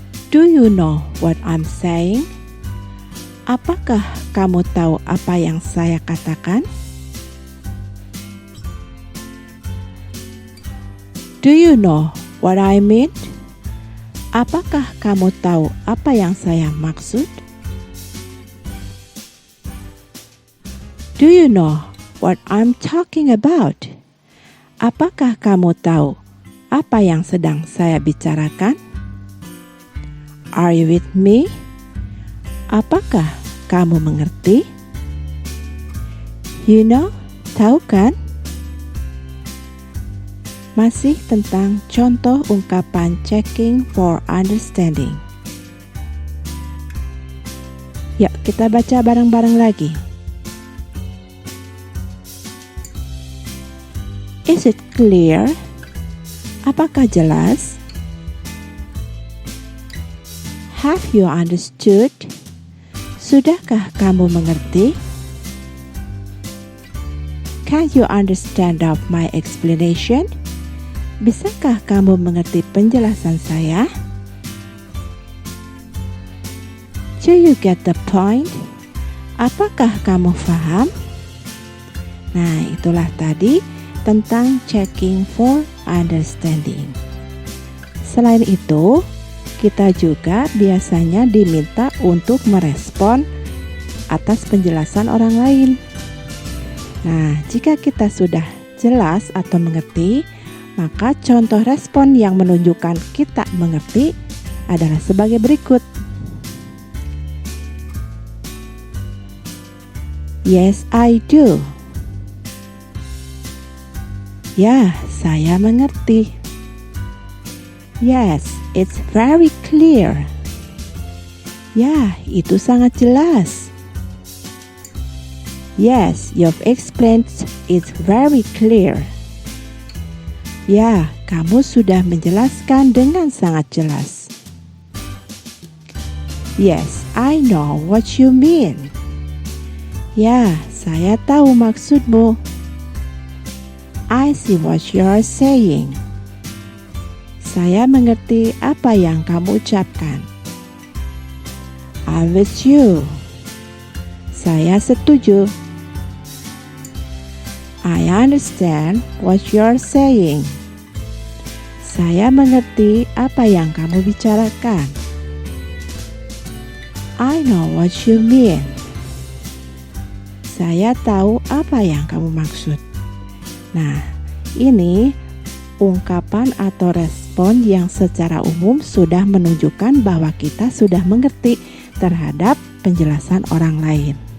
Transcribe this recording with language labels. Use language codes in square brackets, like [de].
[en] Do you know what I'm saying? [id] Apakah kamu tahu apa yang saya katakan? [en] Do you know what I mean? [id] Apakah kamu tahu apa yang saya maksud? [en] Do you know what I'm talking about? [id] Apakah kamu tahu apa yang sedang saya bicarakan? [en] Are you with me? [id] Apakah kamu mengerti? [en] You know, [id] tahu kan? Masih tentang contoh ungkapan checking for understanding. Yuk kita baca bareng-bareng lagi. [en] Is it clear? [id] Apakah jelas? [en] Have you understood? [id] Sudahkah kamu mengerti? [en] Can you understand of my explanation? [id] Bisakah kamu mengerti penjelasan saya? [en] Do you get the point? [id] Apakah kamu paham? Nah, itulah tadi tentang checking for understanding. Selain itu, kita juga biasanya diminta untuk merespon atas penjelasan orang lain. Nah, jika kita sudah jelas atau mengerti, maka contoh respon yang menunjukkan kita mengerti adalah sebagai berikut. [en] Yes, I do. [id] Ya, saya mengerti. [en] Yes, it's very clear. [id] Ya, itu sangat jelas. [en] Yes, you've explained it's very clear. [id] Ya, kamu sudah menjelaskan dengan sangat jelas. [en] Yes, I know what you mean. [id] Ya, saya tahu maksudmu. [en] I see what you are saying. [id] Saya mengerti apa yang kamu ucapkan. [en] I'm with you. [id] Saya setuju. [en] I understand what you're saying. [id] Saya mengerti apa yang kamu bicarakan. [en] I know what you mean. [id] Saya tahu apa yang kamu maksud. Nah, ini ungkapan atau respon yang secara umum sudah menunjukkan bahwa kita sudah mengerti terhadap penjelasan orang lain.